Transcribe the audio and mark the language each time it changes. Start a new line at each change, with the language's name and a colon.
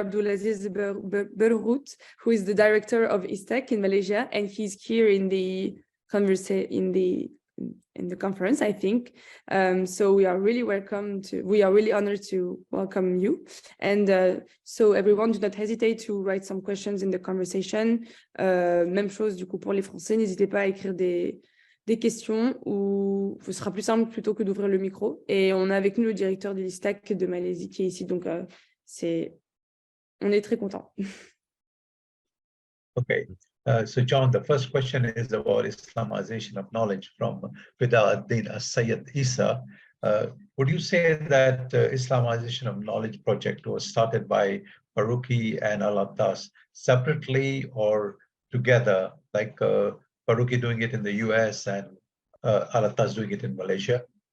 English: Abdulaziz Berhout, who is the director of ISTEC in Malaysia, and he's here in the conference, I think. So we are really honored to welcome you. And so everyone, do not hesitate to write some questions in the conversation.
French: Même chose du coup pour les Français, n'hésitez pas à écrire des questions, ou ce sera plus simple plutôt que d'ouvrir le micro. Et on a avec nous le directeur de l'ISTAC de Malaisie qui est ici, donc on est très contents.
English: Okay, so John, the first question is about Islamization of knowledge from Bidauddin Sayyid Isa. Would you say that the Islamization of knowledge project was started by Faruqi and Al-Attas separately or together, like Faruqi doing it in the US and Al-Attas doing it in Malaysia?